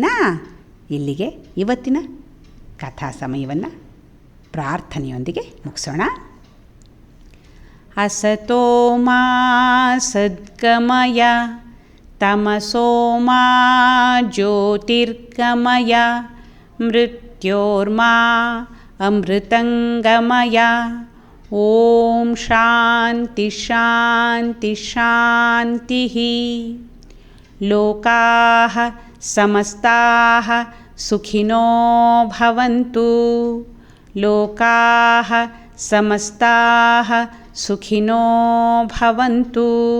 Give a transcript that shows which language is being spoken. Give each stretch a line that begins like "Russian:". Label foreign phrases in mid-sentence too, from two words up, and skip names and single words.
Kannada: ಇಲ್ಲಿಗೆ ಇವತ್ತಿನ ಕಥಾ ಸಮಯವನ್ನು ಪ್ರಾರ್ಥನೆಯೊಂದಿಗೆ ಮುಗಿಸೋಣ.
Sanskrit: ಅಸತೋ ಮಾ ಸದ್ಗಮಯ ತಮಸೋ ಮಾ ಜ್ಯೋತಿರ್ಗಮಯ ಮೃತ್ಯೋರ್ಮಾ ಅಮೃತಂಗಮಯ. ಓಂ ಶಾಂತಿ ಶಾಂತಿ ಶಾಂತಿ. ಲೋಕಾಃ ಸಮಸ್ತಾಃ ಸುಖಿನೋ ಭವಂತು. ಲೋಕಾಃ ಸಮಸ್ತಾಃ ಸುಖಿನೋ ಭವಂತು.